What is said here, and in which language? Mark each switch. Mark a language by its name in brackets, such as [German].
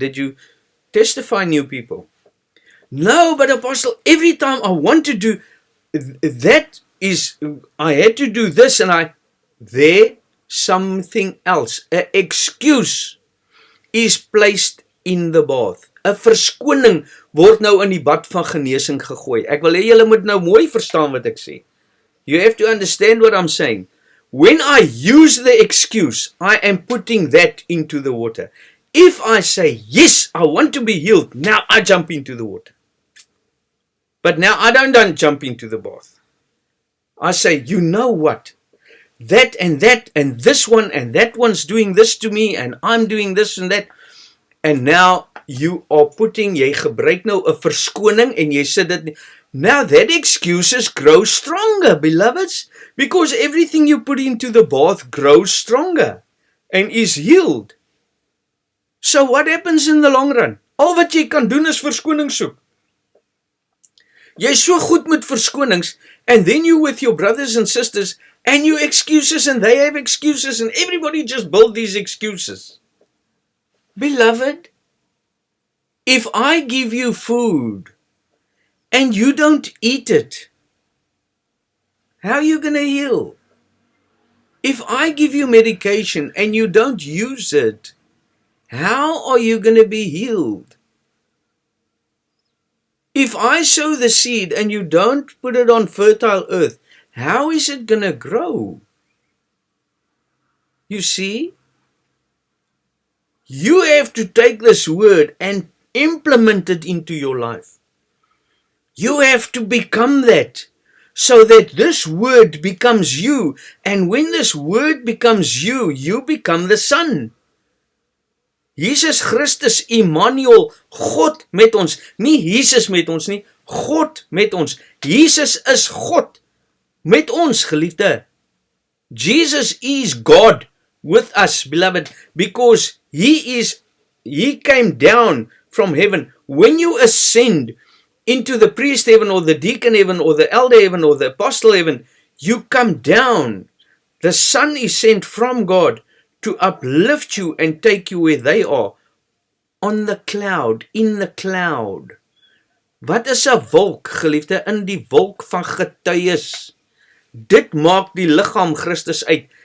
[English] Did you testify new people? No, but apostle, every time I want to do that, I had to do this, and there something else, an excuse is placed in the bath. [Afrikaans] 'n verskoning word nou in die bad van genesing gegooi. Ek wil hê julle moet nou mooi verstaan wat ek sê. [English] You have to understand what I'm saying. When I use the excuse, I am putting that into the water. If I say, yes, I want to be healed, now I jump into the water. But now I don't jump into the bath. I say, you know what? That and this one and that one's doing this to me, and I'm doing this and that. And now you are putting, [Afrikaans] jy gebruik nou 'n verskoning en jy sê dit. [English] Now that excuses grow stronger, beloveds, because everything you put into the bath grows stronger and is healed. So what happens in the long run? [Afrikaans] Al wat jy kan doen is verskoning soek. Jy is so goed met verskonings, [English] and then you with your brothers and sisters, and you excuses, and they have excuses, and everybody just build these excuses. Beloved, if I give you food, and you don't eat it, how are you going to heal? If I give you medication, and you don't use it, how are you going to be healed? If I sow the seed and you don't put it on fertile earth, how is it going to grow? You see, you have to take this word and implement it into your life. You have to become that, so that this word becomes you. And when this word becomes you, you become the Son. [Afrikaans] Jesus Christus, Immanuel, God met ons. Nie Jesus met ons nie, God met ons. Jesus is God met ons, geliefde. [English] Jesus is God with us, beloved, because He came down from heaven. When you ascend into the priest heaven, or the deacon heaven, or the elder heaven, or the apostle heaven, you come down. The Son is sent from God to uplift you and take you where they are. On the cloud, in the cloud. [Afrikaans] Wat is 'n wolk, geliefde? In die wolk van getuies. Dit maak die liggaam Christus uit.